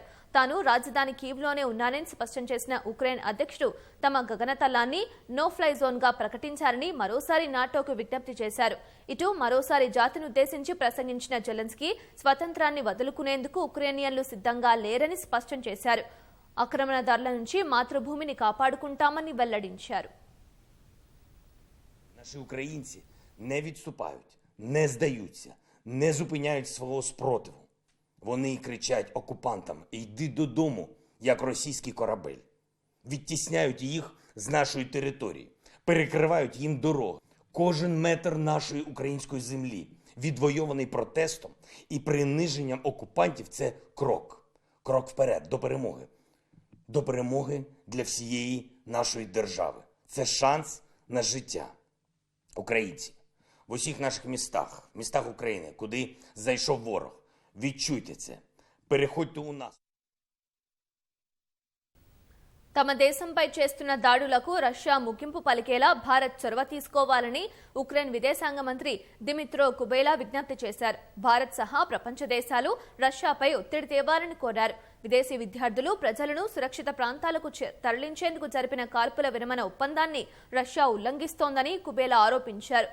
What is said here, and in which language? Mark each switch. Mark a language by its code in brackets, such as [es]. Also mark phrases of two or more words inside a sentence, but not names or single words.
[te] తాను రాజధాని కీవ్లోనే ఉన్నానని స్పష్టం చేసిన ఉక్రెయిన్ అధ్యక్షుడు తమ గగనతలాన్ని [en] no fly zone [te] గా ప్రకటించారని మరోసారి నాటోకు విజ్ఞప్తి చేశారు. ఇటు మరోసారి జాతిని ఉద్దేశించి ప్రసంగించిన జెలెన్స్కీ స్వతంత్రాన్ని వదులుకునేందుకు ఉక్రేనియన్లు సిద్ధంగా లేరని స్పష్టం చేశారు. ఆక్రమణదారుల నుంచి మాతృభూమిని కాపాడుకుంటామని వెల్లడించారు. [uk] Наші українці не відступають, не здаються, не зупиняють свого спротиву. Вони кричать окупантам «Йди додому», як російський корабель. Відтісняють їх з нашої території, перекривають їм дороги. Кожен метр нашої української землі, відвойований протестом і приниженням окупантів – це крок. Крок вперед, до перемоги. До перемоги для всієї нашої держави. Це шанс на життя. Українці, в усіх наших містах України, куди зайшов ворог, відчуйте це, переходьте у нас. [te] తమ దేశంపై చేస్తున్న దాడులకు రష్యా ముగింపు పలికేలా భారత్ చొరవ తీసుకోవాలని ఉక్రెయిన్ విదేశాంగ మంత్రి దిమిత్రో కుబేలా విజ్ఞప్తి చేశారు. భారత్ సహా ప్రపంచ దేశాలు రష్యాపై ఒత్తిడి తేవాలని కోరారు. విదేశీ విద్యార్థులు ప్రజలను సురక్షిత ప్రాంతాలకు తరలించేందుకు జరిపిన కాల్పుల విరమణ ఒప్పందాన్ని రష్యా ఉల్లంఘిస్తోందని కుబేలా ఆరోపించారు.